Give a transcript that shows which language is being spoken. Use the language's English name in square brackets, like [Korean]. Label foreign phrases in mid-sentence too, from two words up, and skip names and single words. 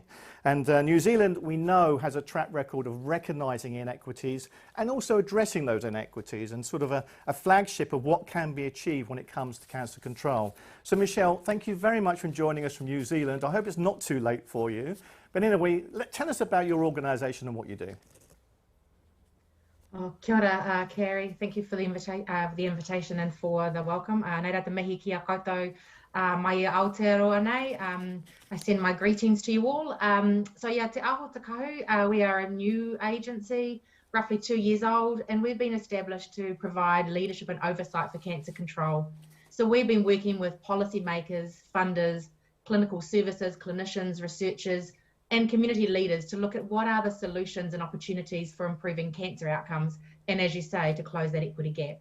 [English] And New Zealand, we know, has a track record of recognising inequities and also addressing those inequities and sort of a flagship of what can be achieved when it comes to cancer control. So Michelle, thank you very much for joining us from New Zealand. I hope it's not too late for you. But anyway, tell us about your organisation and what you do. [Māori] Oh, kia ora, [English] Carrie. Thank you for the invitation and for the welcome. [Māori] Nei rā te mihi ki a koutou mai Aotearoa nei. [English] I send my greetings to you all. So yeah, Te Aho Te Kahu, we are a new agency, roughly 2 years old, and we've been established to provide leadership and oversight for cancer control. So we've been working with policymakers, funders, clinical services, clinicians, researchers, and community leaders to look at what are the solutions and opportunities for improving cancer outcomes, and as you say, to close that equity gap.